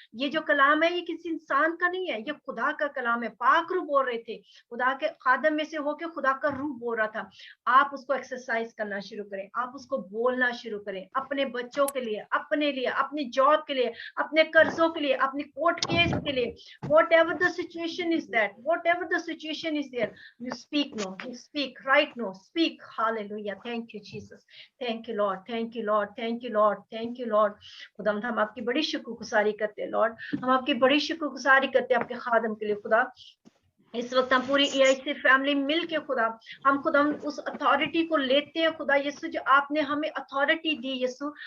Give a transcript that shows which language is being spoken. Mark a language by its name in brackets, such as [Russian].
[Hindi] ये जो कलाम है, ये किसी इंसान का नहीं है, ये खुदा का कलाम है। पाक रूह बोल रहे थे, खुदा के खादम में से होके खुदा का रूह बोल रहा था। आप उसको एक्सरसाइज करना शुरू करें, आप उसको बोलना शुरू करें, अपने बच्चों के लिए, अपने लिए, अपनी जॉब के लिए, अपने कर्जों के लिए, अपनी कोर्ट केस के लिए। [English] whatever the situation is that, whatever the situation is there, you speak no, you speak right no, speak. Hallelujah. Thank you Jesus, thank you Lord, thank you Lord, thank you Lord, thank you Lord। [Hindi] खुदा हम आपकी बड़ी शुक्रगुजारी करते हैं Lord, हम आपकी बड़ी शुक्रगुजारी करते हैं आपके खादम के लिए खुदा। इस वक्त हम पूरी EIC फैमिली मिल के खुदा, हम उस अथॉरिटी को लेते हैं खुदा यीशु, जो आपने हमें अथॉरिटी दी यीशु।